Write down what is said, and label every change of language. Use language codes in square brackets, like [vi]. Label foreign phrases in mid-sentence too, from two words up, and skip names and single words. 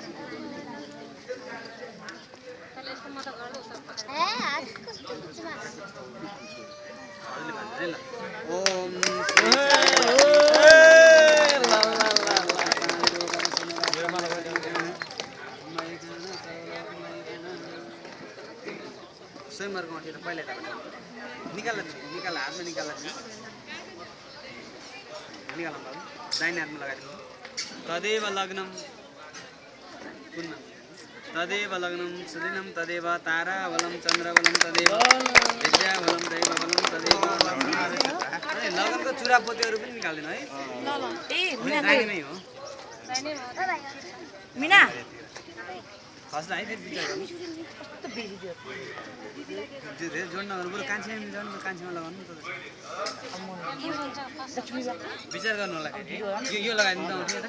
[ne] ओम स्वयंवरको अँठी त पहिला निकाल हातमा निकाल निकाल बाबु दाहिने हातमा लगाइदिनु [sa] तदेव लग्नम [ne] कुनमा [sa] तदेव लग्नम सुदिनम तदेव ताराबलं चन्द्रबलं तदेव विद्याबलं दैवबलं तदेव [ne] लगनको चुरापोतीहरू पनि निकाल्दैन है ल ल ए मिना दाहिनेमै हो मिना फस्ला है फेरि विचार गर्नु कस्तो बेली दियो त्यो धेरै जोड नगर्नु बरु कान्छीमा मिलाउनु कान्छीमा लगाउनु त विचार गर्नु होला यो लगाइदिनु त